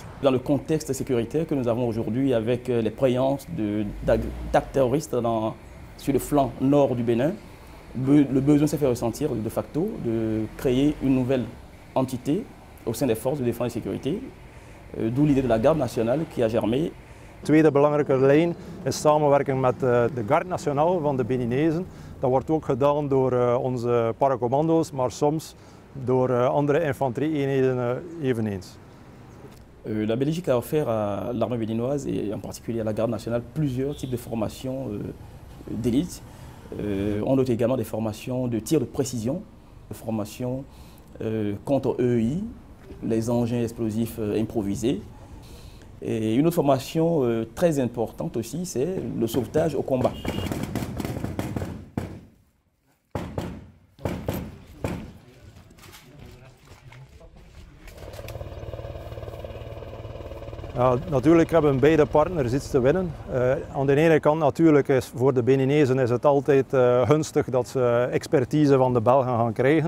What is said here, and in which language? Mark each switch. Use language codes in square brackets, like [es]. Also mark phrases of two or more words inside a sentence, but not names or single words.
[fr] Dans le contexte sécuritaire que nous avons aujourd'hui avec les présences d'actes terroristes sur le flanc nord du Bénin, le besoin s'est fait ressentir de facto de créer une nouvelle entité au sein des forces de défense et de sécurité, d'où l'idée de la garde nationale qui a germé. [nl] Tweede belangrijke lijn is samenwerking met de Garde Nationale van de Beninezen. Dat wordt ook gedaan door onze paracommando's, maar soms door andere infanterie-eenheden eveneens. [fr] La Belgique a offert à l'armée béninoise et en particulier à la Garde nationale plusieurs types de formations d'élite. On note également des formations de tir de précision, de formations contre EI, les engins explosifs improvisés. Et une autre formation très importante aussi, c'est le sauvetage au combat. [nl] Ja, natuurlijk hebben beide partners iets te winnen. Aan de ene kant natuurlijk is voor de Beninezen is het altijd gunstig dat ze expertise van de Belgen gaan krijgen.